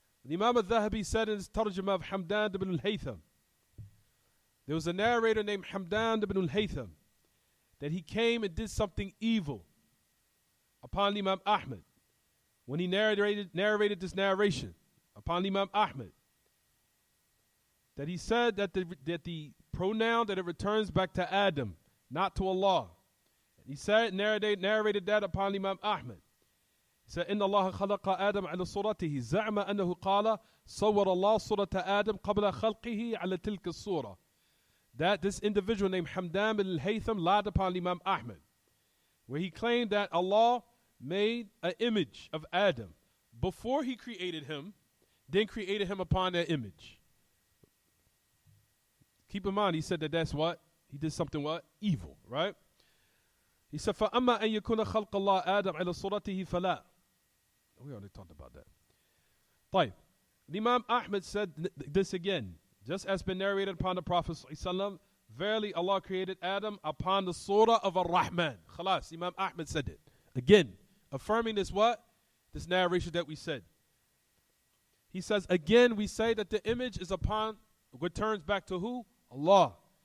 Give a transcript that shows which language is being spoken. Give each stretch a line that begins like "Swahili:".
English: Imam al-Dhahabi said in his tarjumah of Hamdan ibn al-Haytham, there was a narrator named Hamdan ibn al-Haytham, that he came and did something evil upon Imam Ahmad. When he narrated this narration upon Imam Ahmad, that he said that the pronoun that it returns back to Adam, not to Allah. And he said, narrated that upon Imam Ahmad. He said,
Arabic: إن الله خلق آدم على صورته زعم أنه قال صور الله صورة آدم قبل خلقه على تلك الصورة.
English: That this individual named Hamdan al-Haytham lied upon Imam Ahmad, where he claimed that Allah made an image of Adam before he created him, then created him upon that image. Keep in mind, he said that that's what? He did something what? Evil, right? He said,
Arabic: فَأَمَّا أَن يَكُونَ خَلْقَ اللَّهِ آدَمْ عَلَى صُورَتِهِ فَلَا.
English: We already talked about that.
Arabic: طيب.
English: Imam Ahmad said this again, just as been narrated upon the Prophet ﷺ, verily Allah created Adam upon the surah of Ar-Rahman. Khalas, Imam Ahmad said it. Again, affirming this what? This narration that we said. He says, again, we say that the image is upon, returns back to who? Allah.